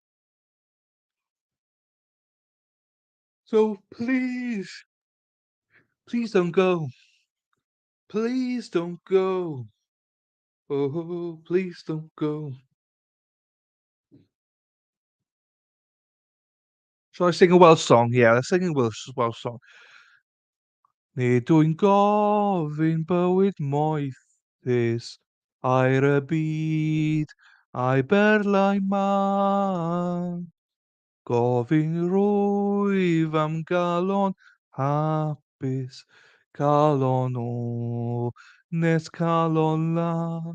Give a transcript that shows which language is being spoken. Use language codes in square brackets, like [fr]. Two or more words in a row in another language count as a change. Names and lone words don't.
[en] So please don't go. Please don't go. Oh, please don't go. Shall I sing a Welsh song? Yeah, let's sing a Welsh song. [cy] Nid yw'n gofyn bywyd moethus a'r y byd a'i berlau man. Gofyn rwyf am galon hapus, calon o nes calon lan.